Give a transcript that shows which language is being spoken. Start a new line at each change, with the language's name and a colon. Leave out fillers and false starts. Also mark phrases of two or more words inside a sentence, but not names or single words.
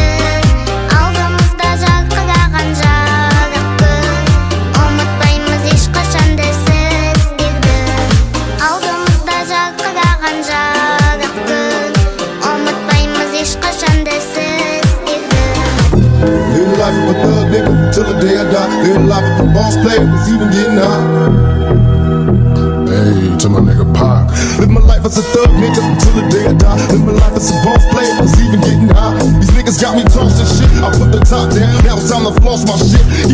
Kazakh: Алдымызда жарқыраған жарық күн, ұмытпаймыз ешқашан да сіздерді. Алдымызда жарқыраған жарық күн, ұмытпаймыз ешқашан да сіздерді.
English: Live life of a thug nigga till the day I die. Live life of a boss player was even getting high. Hey, to my nigga Pac. Live my life as a thug nigga till the day I die. Live my life as a boss player was even getting high. These niggas got me tossing shit. I put the top down, now it's time to floss my shit.